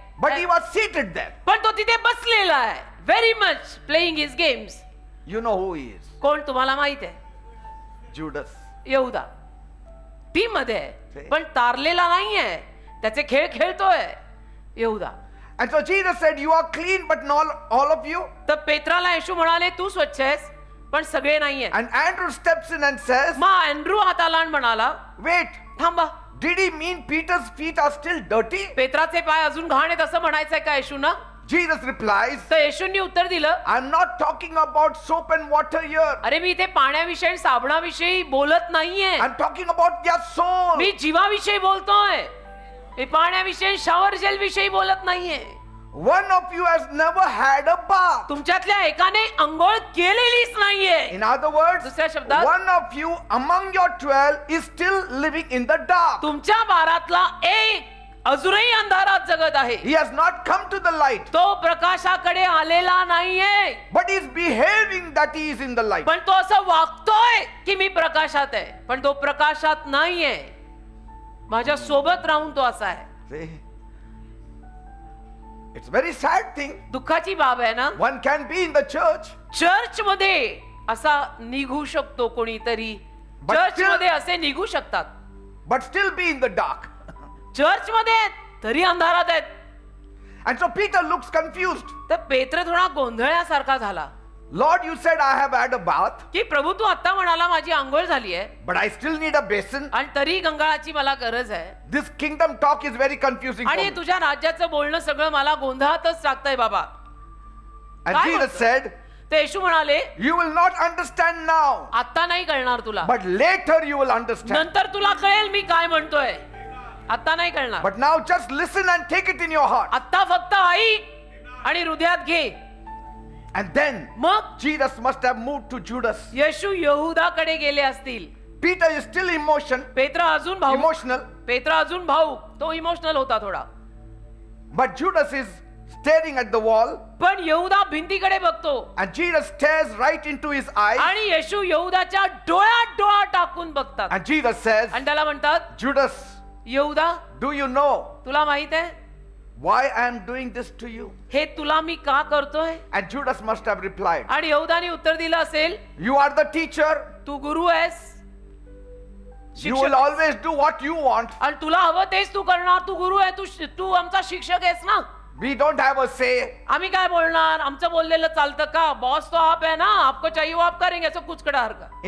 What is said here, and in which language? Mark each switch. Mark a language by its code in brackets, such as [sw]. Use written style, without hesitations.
[en] but he was seated there. [mr] पण तो तिथे बसलेला आहे, [en] Very much playing his games. You know who he is? [mr] कोण तुम्हाला माहित आहे? [en] Judas. [mr] यहूदा टीम मध्ये आहे, पण तारलेला नाहीये, त्याचे खेळ खेळतोय यहूदा. [en] And so Jesus said, you are clean, but not all of you. [mr] तर पेत्राला येशू म्हणाले, तू स्वच्छ आहेस पण सगळे नाहीये. [en] And Andrew steps in and says, [mr] मग अँड्रू हाताला आणि म्हणाला, [en] wait, [mr] थांबा, [en] did he mean Peter's feet are still dirty? [mr] पेत्राचे पाय अजून घाण आहेत असं म्हणायचंय का येशूना? [en] Jesus replies, [mr] तर येशूंनी उत्तर दिलं, [en] I'm not talking about soap and water here. [mr] अरे मी इथे पाण्याविषयी साबणाविषयी बोलत नाहीये, [en] I'm talking about their soul. [mr] मी जीवाविषयी बोलतोय. मी पाण्याविषयी शॉवर जेल विषयी बोलत नाहीये. [en] One of you has never had a bath. [mr] तुमच्यातल्या एकाने अंघोळ केलेलीच नाहीये. [en] In other words, [mr] दुसऱ्या शब्दात, [en] one of you among your 12 is still living in the dark. [mr] तुमच्या बारातला एक अजूनही अंधारात जगत आहे. [en] He has not come to the light, [mr] तो प्रकाशाकडे आलेला नाहीये, [en] but he is behaving that he is in the light. [mr] पण तो असं वागतोय की मी प्रकाशात आहे, पण तो प्रकाशात नाहीये. माझ्या सोबत राहून तो असा आहे. [en] See? It's a very sad thing. [mr] दुःखाची बाब आहे ना. [en] One can be in the church, [mr] church मध्ये असा निघू शकतो कोणीतरी, [en] But [mr] चर्च [en] still- [mr] मध्ये असे निघू शकतात, [en] but still be in the dark. [mr] Church मध्ये आहेत, तरी अंधारात आहेत. [en] And so Peter looks confused. [mr] तर पेत्र थोडा गोंधळल्यासारखा झाला [en] Lord, you said I have had a bath, [mr] की प्रभू तू आता म्हणाला माझी आंघोळ झाली आहे [en] but I still need a basin. [mr] आणि तरी गंगाळाची मला गरज आहे. [en] This kingdom talk is very confusing for [mr] आणि [en] me. [mr] तुझ्या राज्याचं बोलणं सगळं मला गोंधळातच टाकतंय बाबा. [en] And [mr] काय [en] Jesus [mr] म्हणतो? [en] said, [mr] तर येशू म्हणाले, [en] you will not understand now, [mr] आता नाही कळणार तुला, but later you will understand. नंतर तुला कळेल मी काय म्हणतोय. आता नाही कळणार. [en] But now just listen and take it in your heart. [mr] आता फक्त ऐक आणि हृदयात घे. [en] And then [mr] मग [en] Jesus must have moved to Judas. [mr] येशू यहूदाकडे गेले असतील. [en] Peter is still [mr] पेत्र अजून भाऊ, [en] emotional, [mr] पेत्र अजून भाऊ, तो इमोशनल होता थोडा. [en] but Judas is staring at the wall, [mr] पण यहूदा भिंतीकडे बघतो [en] and Jesus stares right into his eyes, [mr] आणि येशू यहूदाच्या डोळ्यात डोळा टाकून बघतात [en] and Jesus says, [mr] आणि त्याला म्हणतात, [en] Judas, [mr] यहूदा [en] do you know [mr] तुला माहित आहे [en] why I am doing this to you? [mr] हे तुला मी का करतोय? [en] And Judas must have replied, [mr] आणि यहूदाने उत्तर दिलं असेल, [en] you are the teacher, [mr] तू गुरु आहेस, [en] you will [mr] शिक्षक आहेस. [en] always do what you want. [mr] आणि तुला हवं तेच तू करणार. तू गुरु आहे, तू आमचा शिक्षक आहेस ना. [en] We don't have a say. [mr] आम्ही काय बोलणार? आमचं बोललेलं चालतं का? [hi] बॉस तो आप है ना, आपको चाहिए वो आप करेंगे, [mr] असं कुचकडा हरकत.